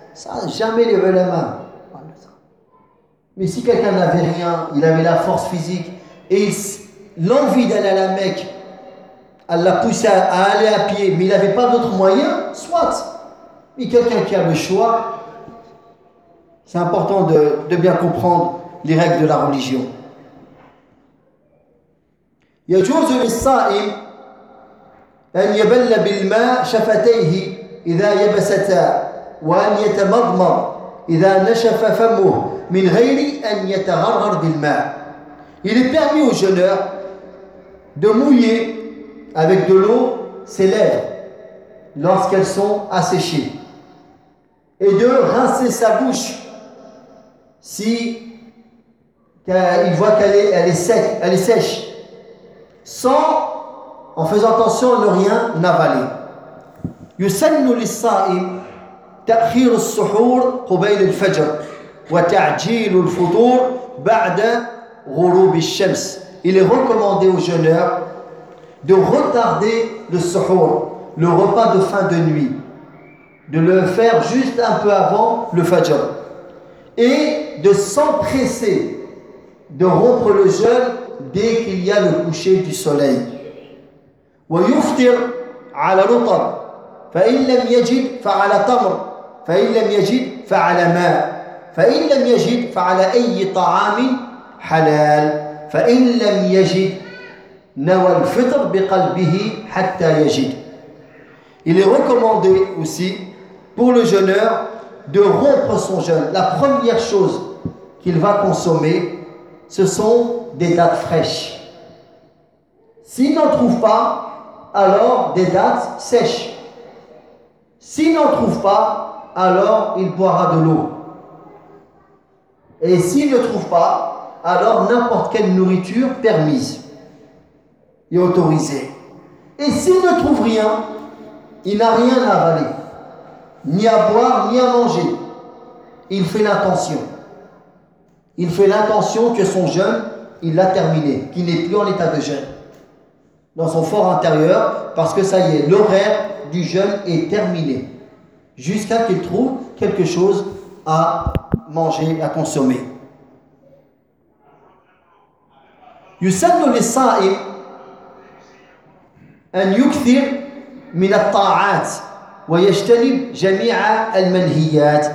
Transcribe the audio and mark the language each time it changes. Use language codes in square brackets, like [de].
[fr] Ça, jamais les veut la main. Mais si quelqu'un n'avait rien, il avait la force physique, et l'envie d'aller à la Mecque, elle l'a poussé à aller à pied, mais il n'avait pas d'autre moyen, soit. Mais quelqu'un qui a le choix, c'est important de bien comprendre les règles de la religion. [ar] يجوز للصائم أن يبل بالماء شفتيه إذا يبستا وأن يتمضمض إذا نشف فمه من غير أن يتغرغر بالماء. [fr] Il est permis au jeûneur de mouiller avec de l'eau ses lèvres lorsqu'elles sont asséchées et de rincer sa bouche si il voit qu'elle est sèche. Sans, en faisant attention à ne rien avaler. [ar] يسن للصائم تأخير السحور قبيل الفجر وتعجيل الفطور بعد غروب الشمس. [fr] Il est recommandé aux jeûneurs de retarder le suhoor, le repas de fin de nuit, de le faire juste un peu avant le fajr, et de s'empresser de rompre le jeûne dès qu'il y a le coucher du soleil. [ar] ويفطر على رطب فإن لم يجد فعلى تمر فإن لم يجد فعلى ماء فإن لم يجد فعلى أي طعام حلال فإن لم يجد نوى الفطر بقلبه حتى يجد. [fr] Il est recommandé aussi pour le jeûneur de rompre son jeûne. La première chose qu'il va consommer, ce sont des dattes fraîches. S'il n'en trouve pas, alors des dattes sèches. S'il n'en trouve pas, alors il boira de l'eau. Et s'il ne trouve pas, alors n'importe quelle nourriture permise et autorisée. Et s'il ne trouve rien, il n'a rien à avaler, ni à boire, ni à manger. Il fait l'intention. Il fait l'intention que son jeûne, il l'a terminé, qu'il n'est plus en état de jeûne dans son fort intérieur, parce que ça y est, l'horaire du jeûne est terminé jusqu'à qu'il trouve quelque chose à manger, à consommer. [ar] يسن للصائم أن يكثر من الطاعات ويجتنب جميع المنهيات.